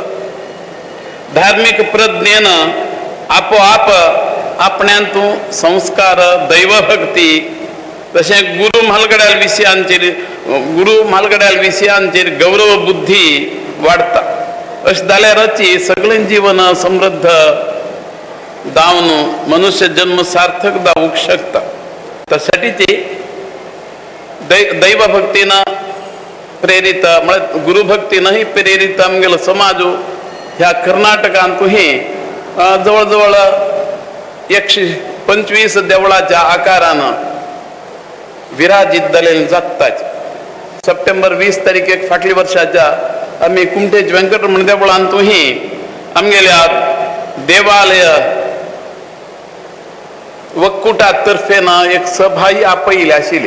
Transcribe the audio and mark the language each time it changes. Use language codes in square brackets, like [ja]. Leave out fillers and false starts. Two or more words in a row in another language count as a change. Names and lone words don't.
[kok] धार्मिक प्रज्ञेन आपोआप आपण्यांतू संस्कार दैवभक्ती तशें गुरु म्हालगड्याल विशयांचेर गौरव बुद्धी वाडता. अशें जाल्यारच सगळें जीवन समृद्ध दावन मनुष्य जन्म सार्थक जावूंक शकता. त्यासाठी ते दैवभक्तीनं प्रेरित म्हणजे गुरुभक्तीनंही प्रेरित आमगेलो समाज ह्या कर्नाटकांतूही जवळजवळ 125 देवळाच्या आकारानं विराजित जालेले जगतात. सप्टेंबर 20 तारीख एक फाटली वर्षाच्या आम्ही कुमठेच व्यंकटरमण देवळांतूही आमगेल्या देवालय वक्कुटातर्फेनं एक सभाही आपयली आशिल्ली.